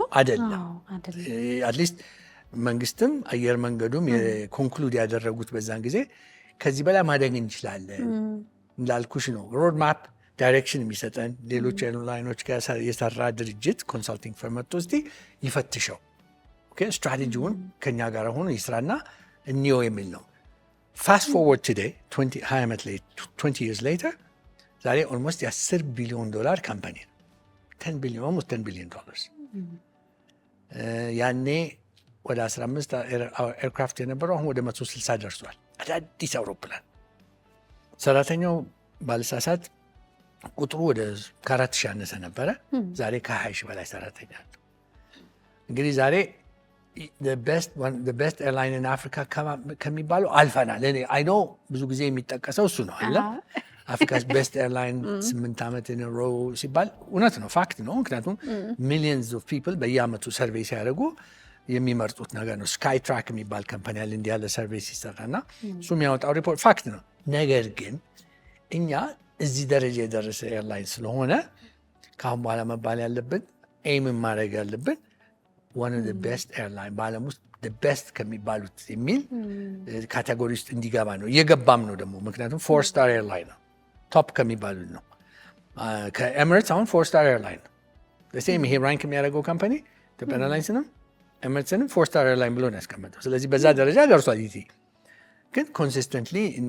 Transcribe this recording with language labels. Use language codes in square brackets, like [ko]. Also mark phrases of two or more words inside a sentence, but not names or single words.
[am] አይደለም አትሊስት መንግስትም አየር መንገዱም የኮንክሉድ ያደረጉት በዛን ጊዜ ከዚህ በላይ ማደግ እንችላለን እንዳልኩሽ ነው [en] road map direction [am] የሚሰጠን ሌሎች ኤርላይኖች ጋር የሰራ ድርጅት [en] consulting firm [am] መጥቶ እስቲ ይፈትሸው ኦኬ ስትራቴጂውን ከኛ ጋር ሆኖ ይስራና እንየው የሚል ነው [en] fast forward today [am] 20 years later ዛሬ [en] almost $10 billion company [am] ነው [en] almost $10 billion [am] ያኔ ወደ 15 ኤርክራፍት የነበረው አሁን ወደ 160 ደርሷል አዳዲስ አውሮፕላን ሰራተኛው ባልሳሳት ቁጥሩ ወደ 4,000 ያነሰ ነበረ ዛሬ ከ20,000 በላይ ሰራተኛ አለ እንግዲህ ዛሬ [en] the best airline in Africa [am] ከሚባለው አልፈናል እኔ [en] I know [am] ብዙ ጊዜ የሚጠቀሰው እሱ ነው አለ [en] Africa's best airline [am] 8 ዓመት [en] in a row [am] ሲባል እውነት ነው ፋክት ነው ምክንያቱም [en] millions of people [am] በየአመቱ ሰርቬይ ሲያደርጉ የሚመርጡት ነገር ነው ስካይ ትራክ የሚባል ካምፓኒ አለ እንዲህ ያለ ሰርቪስ ይሰራና እሱ የሚያወጣው ሪፖርት ፋክት ነው ነገር ግን እኛ እዚህ ደረጃ የደረሰ ኤርላይን ስለሆነ ካሁን በኋላ መባል ያለብን ኤም ማድረግ ያለብን [en] one of the best airline [am] በዓለም ውስጥ [en] the best [am] ከሚባሉት የሚል ካቴጎሪ ውስጥ እንዲገባ ነው እየገባም ነው ደግሞ ምክንያቱም [en] 4-star airline [am] ነው ቶፕ ከሚባሉት ነው ከኤሚሬትስ አሁን [en] 4-star airline [am] ነው ለሴም ይሄ ራንክ የሚያደርገው ካምፓኒ ኢትዮጵያን ኤርላይንስ ነው ኤሚሬትስንም [en] 4-star airline [am] ብሎ ነው ያስቀመጠው ስለዚህ በዛ ደረጃ ደርሷል ኢቲ ግን ኮንሲስተንትሊ